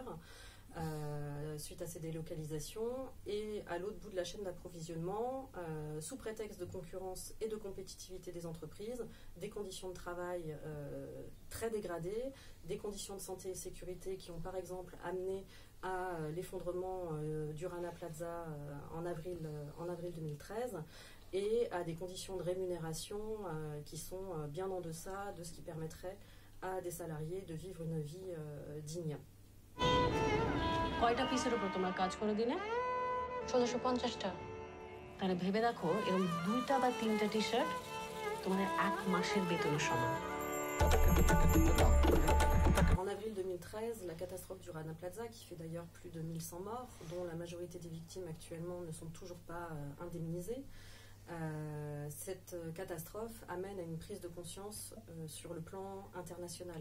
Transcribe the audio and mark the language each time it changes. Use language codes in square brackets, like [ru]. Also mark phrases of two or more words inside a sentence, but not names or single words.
[fr] Suite à ces délocalisations, et à l'autre bout de la chaîne d'approvisionnement, sous prétexte de concurrence et de compétitivité des entreprises, des conditions de travail très dégradées, des conditions de santé et sécurité qui ont par exemple amené à l'effondrement du Rana Plaza en avril 2013, et à des conditions de rémunération qui sont bien en deçà de ce qui permettrait à des salariés de vivre une vie digne. [bn] কয়টা পিসের উপর তোমরা কাজ করো দিনে? 1650টা। তাহলে ভেবে দেখো, এরকম 2টা বা 3টা টি-শার্ট তোমাদের 1 মাসের বেতনের সমান। [fr] En avril 2013, la catastrophe du Rana Plaza, qui fait d'ailleurs plus de 1100 morts, dont la majorité des victimes actuellement ne sont toujours pas indemnisées, cette catastrophe amène à une prise de conscience sur le plan international.